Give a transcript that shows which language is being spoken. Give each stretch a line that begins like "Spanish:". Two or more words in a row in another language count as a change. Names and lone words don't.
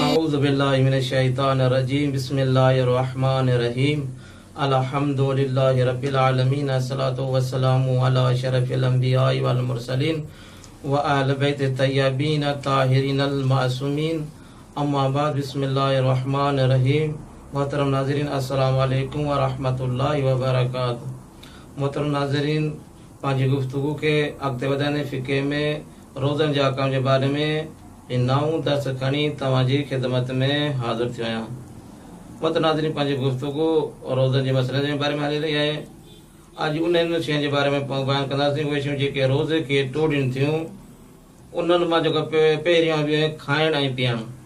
Arabic: أعوذ بالله من الشيطان الرجيم بسم الله الرحمن الرحيم الحمد لله رب العالمين الصلاة والسلام على أشرف الأنبياء والمرسلين وآل بيت الطيبين الطاهرين المعصومين أما بعد بسم الله الرحمن الرحيم
Sindhi: محترم नाज़रीन
Arabic: السلام عليكم ورحمة الله وبركاته.
Sindhi: मोहतरम नाज़रीन, पंहिंजी गुफ्तगू के अॻिते वधाइण फ़िक़े में रोज़नि जे अहकाम जे बारे में नओं दर्स खणी तव्हांजी ख़िदमत में हाज़िर थियो आहियां। मोहतरम नाज़रीन, पंहिंजी गुफ्तगू रोज़नि जे मसइलनि जे बारे में हली रही आहे। अॼु उन्हनि शयुनि जे बारे में बयानु कंदासीं, उहे शयूं जेके रोज़े खे टोड़ीनि थियूं, उन्हनि मां जेको पहिरियों बि खाइण ऐं पीअण।